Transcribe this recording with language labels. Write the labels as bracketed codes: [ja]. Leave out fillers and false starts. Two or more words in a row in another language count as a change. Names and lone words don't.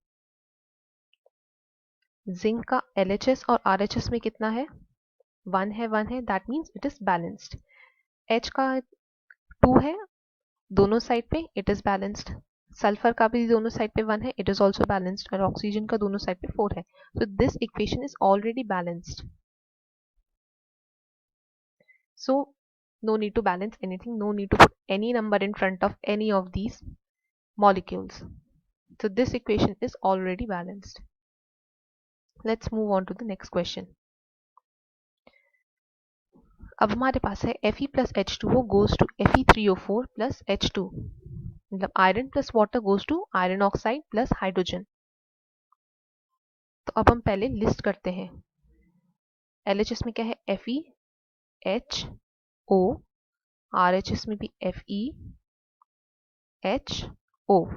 [hi] जिंक का LHS और RHS में कितना है 1 है 1 है, [en] that means it is balanced. [hi] H का 2 है दोनों साइड पे, [en] it is balanced. [hi] सल्फर का भी दोनों साइड पे 1 है, [en] it is also balanced. [hi] और ऑक्सीजन का दोनों साइड पे 4 है. [en] So this equation is already balanced. So no need to balance anything, no need to put any number in front of any of these molecules. So this equation is already balanced. Let's move on to the next question. [hi] अब हमारे पास है [en] Fe plus H2O goes to Fe3O4 plus H2. मतलब iron plus water goes to iron oxide plus hydrogen. [hi] तो अब हम पहले लिस्ट करते हैं. LHS में क्या है Fe, H, O, RHS में भी Fe, H, O.